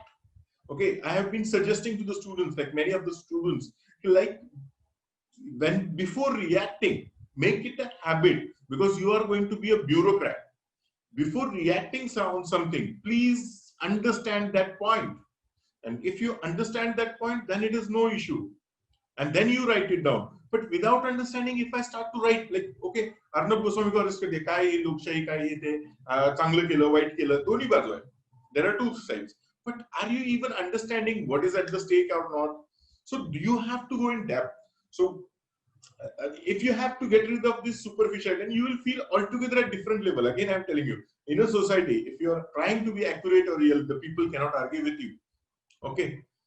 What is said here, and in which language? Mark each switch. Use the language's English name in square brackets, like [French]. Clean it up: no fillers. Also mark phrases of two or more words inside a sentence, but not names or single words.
[English] Okay, I have been suggesting to the students, like many of the students, like when before reacting, make it a habit, because you are going to be a bureaucrat. Before reacting on something, please understand that point. And if you understand that point, then it is no issue. And then you write it down. But without understanding, if I start to write, like, okay, Arnab Goswami [Hindi] को अरेस्ट कर दिया, कई लोकशाही कई ये थे, [Marathi] चांगलं केलं, वाईट केलं, दोन्ही बाजू आहे. [English] There are two sides. But are you even understanding what is at the stake or not? So you have to go in depth. So if you have to get rid of this superficial, then you will feel altogether at different level. Again, I'm telling you, in a society, if you are trying to be accurate or real, the people cannot argue with you.